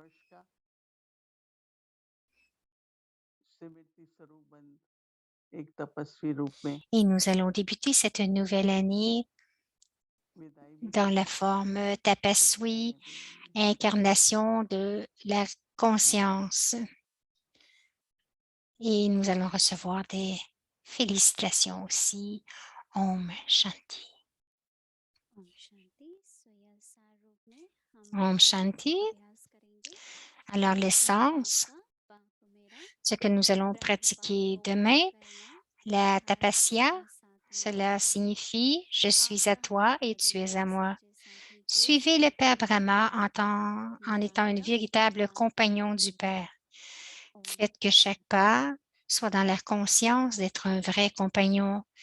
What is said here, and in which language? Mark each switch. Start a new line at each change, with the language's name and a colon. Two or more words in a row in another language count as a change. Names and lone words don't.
French: Et nous allons débuter cette nouvelle année dans la forme Tapaswi, incarnation de la conscience. Et nous allons recevoir des félicitations aussi.
Hindi: ओम शांति. ओम शांति। सो यह सार रूप में हम Om आज Shanti. अभ्यास करेंगे।
French: Alors, l'essence,
Hindi: आपका बाप मेरा
French: ce que nous allons pratiquer demain, la tapasya, cela signifie « Je suis à toi et tu es à moi ». Suivez le Père Brahma en étant un véritable compagnon du Père. Faites que chaque pas soit dans la conscience d'être un vrai compagnon.